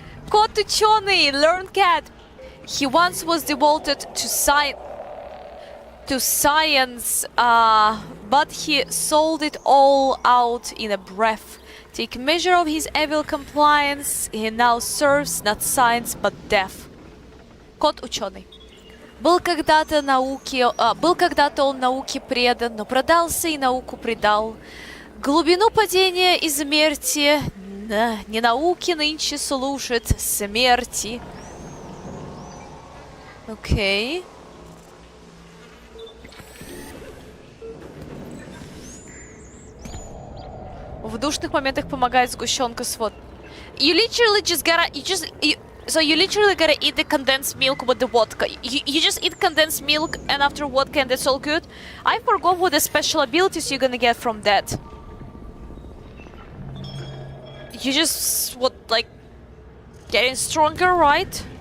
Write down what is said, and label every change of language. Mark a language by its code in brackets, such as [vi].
[ru] Кот ученый, [en] learn cat. He once was devoted to science, but he sold it all out in a breath. Take measure of his evil compliance, he now serves not science but death. [ru] Кот ученый. Был когда-то он науке предан, но продался и науку предал. Глубину падения измерьте, не науки нынче служит смерти. Окей. В душных моментах помогает сгущенка с водой. [en] You literally just gotta, so you literally gotta eat the condensed milk with the vodka. You just eat condensed milk and after vodka and that's all good. I forgot what the special abilities you're gonna get from that. You just, what, like, getting stronger, right?